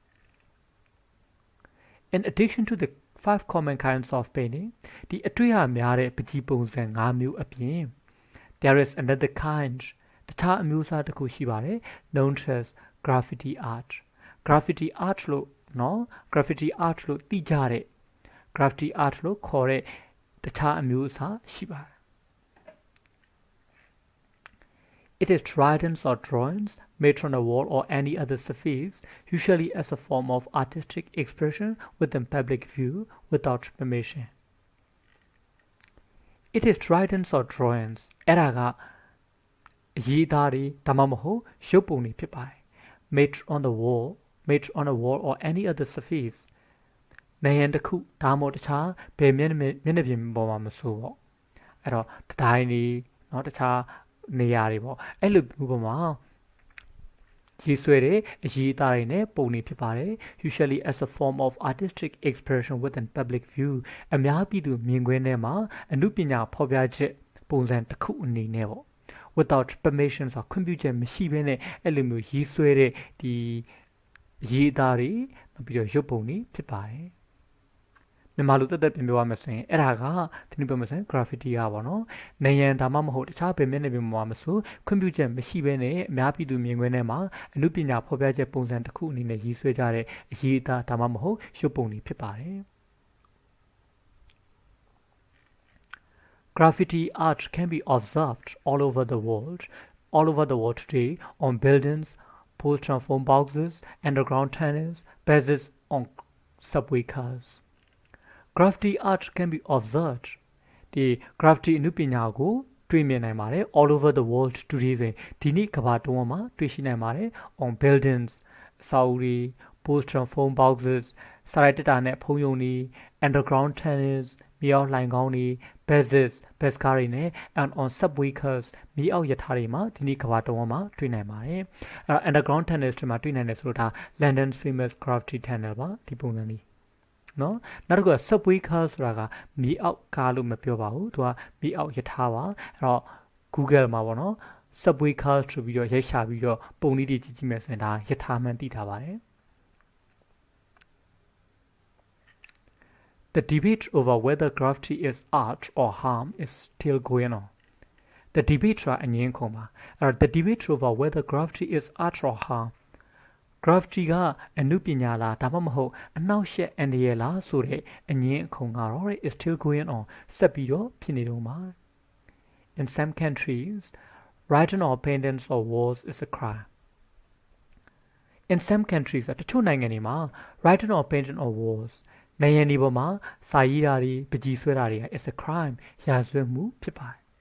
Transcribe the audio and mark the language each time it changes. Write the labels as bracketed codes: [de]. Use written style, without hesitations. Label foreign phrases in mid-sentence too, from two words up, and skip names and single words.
[en] In addition to the 5 common kinds of painting [my] ဒီအတွေ့အများတဲ့ပကြီးပုံစံ5မျိုးအပြင် [en] there is another kind [my] တခြားအမျိုးအစားတစ်ခုရှိပါတယ် [en] known as graffiti art graffiti art [my] လို့နော် [en] graffiti art [my] လို့သိကြတဲ့ [en] graffiti art [my] လို့ခေါ်တဲ့တခြားအမျိုးအစားရှိပါတယ် [en] It is writings or drawings made on a wall or any other surface, usually as a form of artistic expression within public view without permission. It is writings or drawings. [my] အဲ့ဒါကအရေးသားတွေဒါမှမဟုတ်ရုပ်ပုံတွေဖြစ်ပါတယ် [en] made on a wall or any other surface. [my] နေရာတစ်ခုဒါမှမဟုတ်တခြားဘယ်မျက်နှာပြင်ပေါ်မှာမဆိုပေါ့အဲ့တော့တိုင်းတွေเนาะတခြားနေရာတွေပေါ့အဲ့လိုမျိုးပေါ်မှာရေးဆွဲတဲ့အရေးအသားတွေနဲ့ပုံနေဖြစ်ပါတယ် [en] usually as a form of artistic expression within public view [my] အများပြည်သူမြင်ကွင်းထဲမှာအနုပညာဖော်ပြချက်ပုံစံတစ်ခုအနေနဲ့ပေါ့ [en] without permission [my] ဆိုခွင့်ပြုချက်မရှိဘဲ နဲ့အဲ့လိုမျိုးရေးဆွဲတဲ့ဒီအရေးအသားတွေနောက်ပြီးတော့ရုပ်ပုံတွေဖြစ်ပါတယ်မြန်မာလိုတက်တက်ပြင်ပြောရမယ်ဆိုရင်အဲ့ ဒါကဒီနေ့ပြောမယ်ဆိုရင် graffiti ကပေါ့နော်နေရန်ဒါမှမဟုတ်တခြားဘယ်မျက်နှာပြင်မှာမဆိုခွင့်ပြုချက်မရှိဘဲနဲ့အများပြည်သူမြင်ကွင်းထဲမှာအနုပညာဖော်ပြချက်ပုံစံတစ်ခုအနေနဲ့ရေးဆွဲကြတဲ့အရေးအသားဒါမှမဟုတ်ရုပ်ပုံတွေဖြစ်ပါတယ် [en] Graffiti art can be observed all over the world today on buildings, poster phone boxes, underground tunnels, buses on subway cars. Graffiti art can be observed [my] ဒီ graffiti အနုပညာကိုတွေ့မြင်နိုင်ပါတယ် [en] all over the world today [my] ဆိုရင်ဒီနေ့ကမ္ဘာတစ်ဝန်းမှာတွေ့ရှိနိုင်ပါတယ် [en] on buildings [my] အ ဆောက်အဦတွေ [en] poster phone boxes [my] စာရိုက်တက်တာနဲ့ဖုံးရုံတွေ [en] underground tunnels [my] မြေအောက်လှိုဏ်ခေါင်းတွေ [en] buses bus [my] ကားတွေနဲ့ [en] and on subway cars [my] မြေအောက်ရထားတွေမှာဒီနေ့ကမ္ဘာတစ်ဝန်းမှာတွေ့နိုင်ပါတယ်အဲ့တော့ [en] underground tunnels [my] တွေမှာတွေ့နိုင်တယ်ဆိုတော့ဒါ [en] London's famous graffiti tunnel [my] ပါဒီပုံစံလေးနော်နောက်တစ်ခုက [en] subway car [my] ဆိုတာကမြေအောက်ကားလို့မပြောပါဘူးသူကမြေအောက်ရထားပါအဲ့တော့ Google မှာပေါ့နော် [en] subway car [my] ဆိုပြီးတော့ရိုက်ရှာပြီးတော့ပုံလေးတွေကြည့်ကြည့်မယ်ဆိုရင်ဒါရထားမှန်းသိထားပါတယ် [en] The debate over whether graffiti is art or harm is still going on The debate [my] ဆိုတာအငင်းခုန်ပါအဲ့တော့ [en] the debate over whether graffiti is art or harm [my] graffiti ကအနုပညာလားဒါမှမဟုတ်အနှောက်အယှက်အန္တရာယ်လားဆိုတဲ့အငင်းအခုန်ကတော့ [en] is still going on [my] ဆက်ပြီးတော့ဖြစ်နေတော့မှာ [en] In some countries writing or painting on walls is a crime In some countries [my] တချို့နိုင်ငံတွေမှာ [en] writing or painting on walls [my] နေရာတွေပေါ်မှာစာရေးတာတွေပကြီးဆွဲတာတွေက [en] is a crime [my] ရာဇဝတ်မှုဖြစ်ပါတယ်